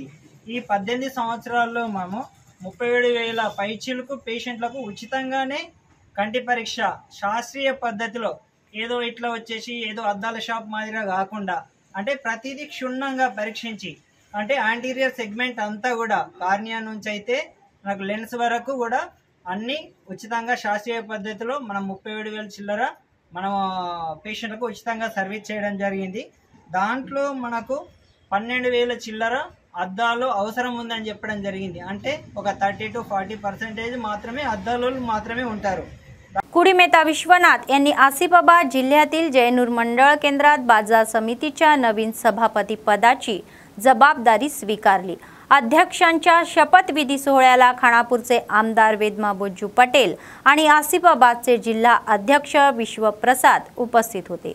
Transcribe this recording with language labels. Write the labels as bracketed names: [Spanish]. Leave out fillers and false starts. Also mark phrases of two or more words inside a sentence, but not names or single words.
[Telugu] ఈ 18 సంవత్సరాల్లో మేము 37,000 పైచిలకు పేషెంట్లకు ఉచితంగానే కంటి పరీక్ష శాస్త్రీయ పద్ధతిలో ఏదో ఇట్లా వచ్చేసి ఏదో అద్దాల షాప్ మాదిరిగా కాకుండా అంటే ప్రతిదీ క్షుణ్ణంగా పరీక్షించి అంటే [English] anterior segment [Telugu] అంతా కూడా కార్నియా నుంచి అయితే మనకు లెన్స్ వరకు కూడా అన్నీ ఉచితంగా శాస్త్రీయ పద్ధతిలో మనం 37,000 చిల్లర మనం పేషెంట్లకు ఉచితంగా సర్వీస్ చేయడం జరిగింది। దాంట్లో మనకు 12,000 చిల్లర అద్దాలు అవసరం ఉందని చెప్పడం జరిగింది। అంటే ఒక 30 to 40% మాత్రమే అద్దాలు మాత్రమే ఉంటారు। [Marathi] कुडीमेता विश्वनाथ यांनी आसिफाबाद जिल्ह्यातील जयनूर मंडळ केंद्रात बाजार समितीच्या नवीन सभापती पदाची जबाबदारी स्वीकारली। अध्यक्षांच्या शपथविधी सोहळ्याला खानापूरचे आमदार वेदमाबोज्जू पटेल आणि आसिफाबादचे जिल्हा अध्यक्ष विश्वप्रसाद उपस्थित होते।